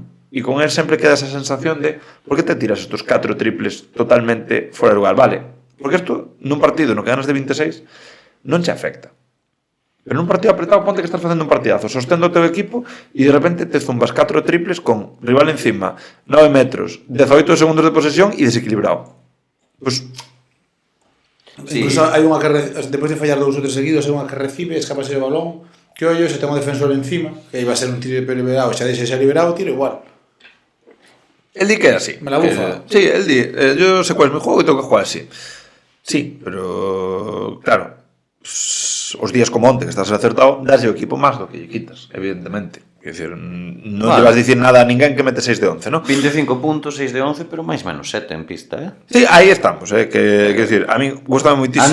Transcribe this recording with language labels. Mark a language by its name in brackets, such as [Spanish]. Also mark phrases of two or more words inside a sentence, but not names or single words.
[Galician] E [Spanish] con él sempre queda esa sensación de por que te tiras estos [Galician] 4 triples totalmente fora de lugar, vale, porque isto nun partido no que ganas de 26 non che afecta, pero nun partido apretado ponte que estás facendo un partidazo sostendo o teu equipo e de repente te zumbas 4 triples con rival encima 9 metros, 18 segundos de posesión e desequilibrado. Pois sí. Incluso hai unha que despois de fallar 2 ou 3 seguidos, hai unha que recibe, escapase o balón, que ollo, se ten un defensor encima, [Spanish] que iba a ser un tiro liberado, [Galician] xa deixa liberado, tiro igual. El di que é así. [Spanish] Me la bufa. Sí, [Galician] el di, [Spanish] yo sé cuál es mi juego y tengo que jugar así. Sí, [Galician] pero claro, os días como onte que estás acertado, das o equipo máis do que lle quitas, evidentemente. Quer dizer, non lle vas dicir nada a ninguén que mete 6 de 11, ¿no? 25 puntos, 6 de 11, pero máis menos 7 en pista, Sí, aí estamos, que decir, a mí gustame moitísimo.